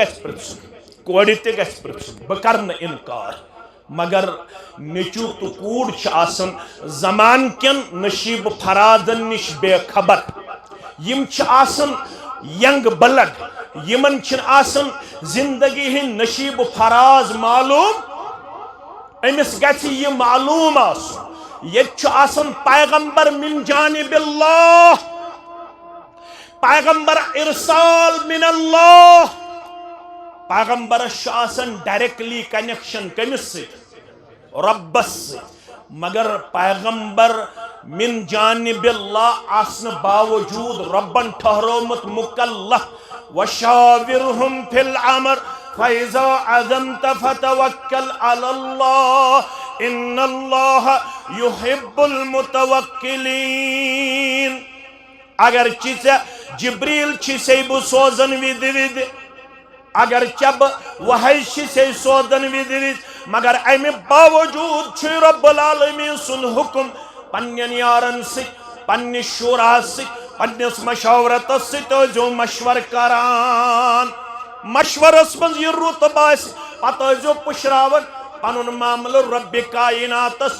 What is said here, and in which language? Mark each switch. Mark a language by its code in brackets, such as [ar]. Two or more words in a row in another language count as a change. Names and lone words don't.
[ks] گژھِ پرژھُن کورِ تہِ گژھِ پرژھُن بہٕ کرٕ نہٕ انکار مگر نیٚچوٗ تہٕ کوٗر چھِ آسان زمان کٮ۪ن نصیٖب فرادن نِش بے خبر یِم چھِ آسان ینگ بلڈ یمن چھِنہٕ آسان زندگی ہٕنٛدۍ نصیٖب فراز معلوم أمِس گژھِ یہِ معلوم آسُن ییٚتہِ چھُ آسان پیغمبر [ar] من جانب اللہ [ks] پیغمبر [ar] ارسال من اللہ [ks] پیغمبرس چھُ آسان ڈائریکٹلی کنیکشن کٔمِس سۭتۍ رۄبس سۭتۍ مگر پیغمبر [ar] من جانب اللہ [ks] آسنہٕ باوجوٗد رۄبن ٹھہرومُت مُکلف [ar] وشاورہم فی الامر فإذا عزمت فتوکل علی اللہ ان اللہ یحب المتوکلین [ks] اگرچہ ژےٚ جبریل چھِسے بہٕ سوزان وِدِ وِدِ اگرچہ بہٕ وحی چھِسے سوزان وِدِ وِدِ مگر امہِ باوجوٗد چھُ [ar] رب العالمین [ks] سُنٛد حکم پننٮ۪ن یارن سۭتۍ پننہِ شوٗراہس سۭتۍ پننِس مشاورتس سۭتۍ ٲسۍزیو مشور کران مشورس منٛز یہِ رُت باسہِ پتہٕ ٲسۍزیو پُشراوان پنُن معاملہٕ رۄبِ کائناتس